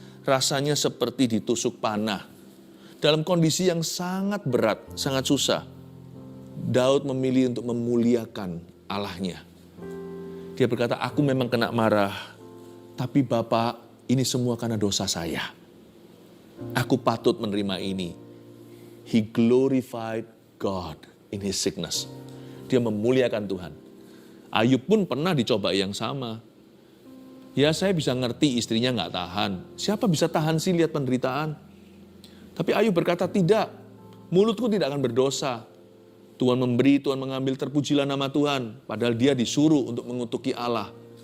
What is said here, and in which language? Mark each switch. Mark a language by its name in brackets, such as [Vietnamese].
[Indonesian] Rasanya seperti ditusuk panah. Dalam kondisi yang sangat berat, sangat susah. Daud memilih untuk memuliakan Allahnya. Dia berkata, aku memang kena marah. Tapi Bapa, ini semua karena dosa saya. Aku patut menerima ini. [English] He glorified God in his sickness. [Indonesian] Dia memuliakan Tuhan. Ayub pun pernah dicoba yang sama. Ya saya bisa ngerti istrinya nggak tahan. Siapa bisa tahan sih lihat penderitaan? Tapi Ayub berkata tidak. Mulutku tidak akan berdosa. Tuhan memberi, Tuhan mengambil, terpujilah nama Tuhan. Padahal dia disuruh untuk mengutuki Allah.